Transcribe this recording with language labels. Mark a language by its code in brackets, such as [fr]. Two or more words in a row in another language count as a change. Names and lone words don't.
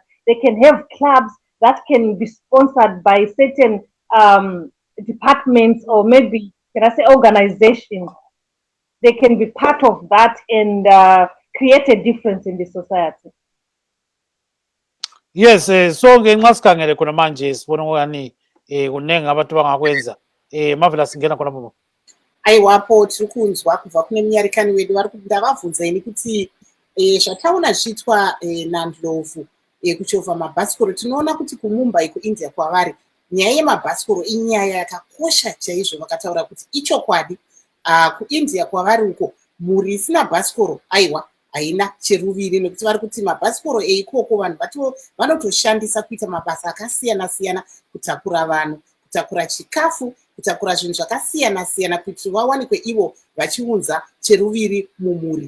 [en] They can have clubs that can be sponsored by certain departments, or maybe, can I say, organizations. They can be part of that and create a difference in the society. Yes, so [nd] ngenxa sikhangele khona manje sibona ngani kunengi abantu bangakwenza. Marvelous ngena khona bobo. [sn] Aiwapo tiri kunzwa kubva kune munyarikani wedu vari ndavabvunza ini kuti zvataona zviitwa naNdlovu kuchovha mabhasikoro, tinoona kuti kuMumbai kuIndia kwavari nyaya yemabhasikoro inyaya yakakosha chaizvo. Vakataura kuti ichokwadi kuIndia kwavari uko mhuri isina bhasikoro aiwa haina cheruviri, nekuti vari kuti mabhasikoro eikoko vanhu vanotoshandisa kuita mabasa akasiyana siyana, kutakura vanhu, kutakura chikafu, kutakura zvinhu zvakasiyana siyana, kuti vawanikwe ivo vachiunza cheruviri mumhuri.